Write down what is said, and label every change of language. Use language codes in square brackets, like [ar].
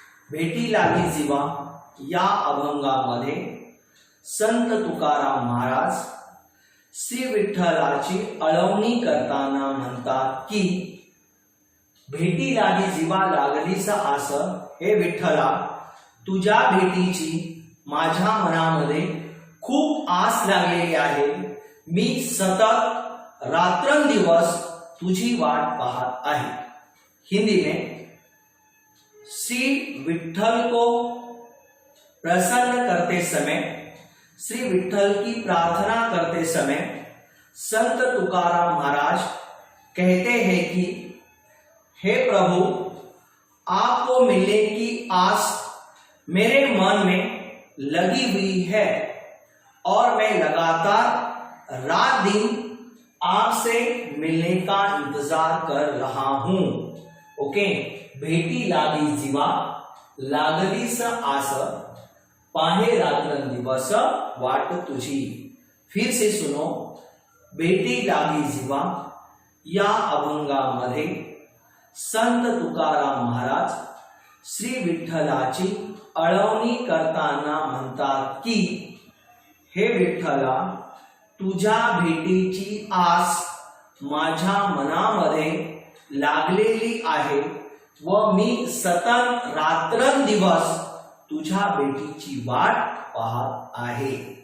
[mr] भेटी लागी जीवा या अभंगामध्ये संत तुकाराम महाराज श्री विठ्ठलाची अळवणी करताना म्हणतात की भेटी लागी जीवा लागलीस आस, हे विठ्ठला तुझ्या भेटीची माझ्या मनामध्ये खूप आस लागलेली आहे. मी सतत रात्रंदिवस तुझी वाट पाहत आहे. [hi] हिंदी में श्री विठ्ठल को प्रसन्न करते समय, श्री विठ्ठल की प्रार्थना करते समय संत तुकाराम महाराज कहते हैं कि हे प्रभु, आपको मिलने की आस मेरे मन में लगी हुई है और मैं लगातार रात दिन आपसे मिलने का इंतजार कर रहा हूं. [mr] ओके, भेटी लागी जीवा लागलीस आस पाहे रात्रंदिवस वाट तुझी. [hi] फिर से सुनो. [mr] भेटी लागी जीवा या अभंगामध्ये संत तुकाराम महाराज श्री विठ्ठलाची अळवणी करताना म्हणतात की हे विठ्ठला, तुझ्या भेटीची आस माझ्या मनामध्ये लागलेली आहे व मी सतत रात्रंदिवस तुझ्या भेटीची वाट पाहत आहे.